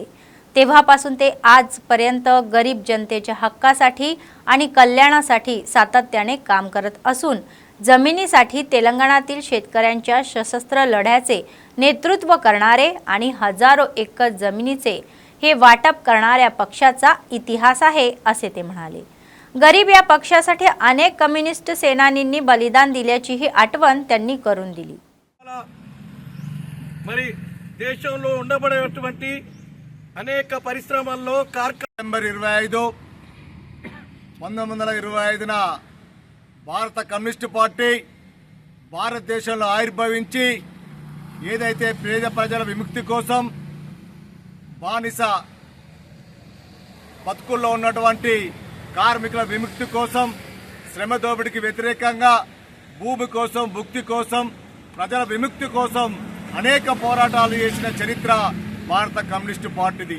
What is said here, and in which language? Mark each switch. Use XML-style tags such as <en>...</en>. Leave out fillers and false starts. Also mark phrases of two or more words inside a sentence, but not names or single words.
<mr>तेव्हापासून ते आजपर्यंत गरीब जनतेच्या हक्कासाठी आणि कल्याणासाठी सातत्याने काम करत असून जमिनीसाठी तेलंगणातील शेतकऱ्यांच्या सशस्त्र लढ्याचे नेतृत्व करणारे आणि हजारो एकर जमिनीचे हे वाटप करणाऱ्या पक्षाचा इतिहास आहे असे ते म्हणाले। गरीब या पक्षासाठी अनेक कम्युनिस्ट सेनानींनी बलिदान दिल्याची ही आठवण त्यांनी करून दिली।</mr> <te>మరి దేశంలో ఉండబడేటువంటి అనేక పరిశ్రమల్లో సెప్టెంబర్ 25 1925న భారత కమ్యూనిస్టు పార్టీ భారతదేశంలో ఆవిర్భవించి ఏదైతే పేద ప్రజల విముక్తి కోసం బానిస బతుకుల్లో ఉన్నటువంటి కార్మికుల విముక్తి కోసం శ్రమ దోపిడీకి వ్యతిరేకంగా భూమి కోసం భుక్తి కోసం ప్రజల విముక్తి కోసం అనేక పోరాటాలు చేసిన చరిత్ర భారత కమ్యూనిస్టు పార్టీది।</te>